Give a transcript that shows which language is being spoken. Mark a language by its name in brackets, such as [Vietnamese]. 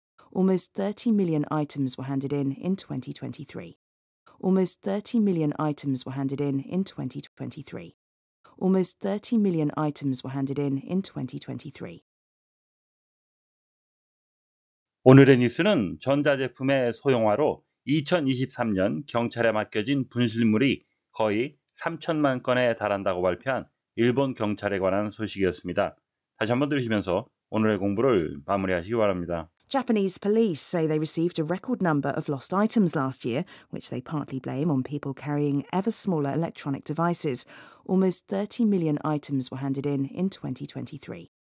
[English] Almost 30 million items were handed in 2023. Almost 30 million items were handed in 2023. Almost 30 million items were handed in 2023. [Korean] 오늘의 뉴스는 전자제품의 소형화로 2023년 경찰에 맡겨진 분실물이 거의 3천만 건에 달한다고 발표한 일본 경찰에 관한 소식이었습니다. 다시 한번 들으시면서 오늘의 공부를 마무리하시기 바랍니다. [English] Japanese police say they received a record number of lost items last year, which they partly blame on people carrying ever smaller electronic devices. Almost 30 million items were handed in 2023.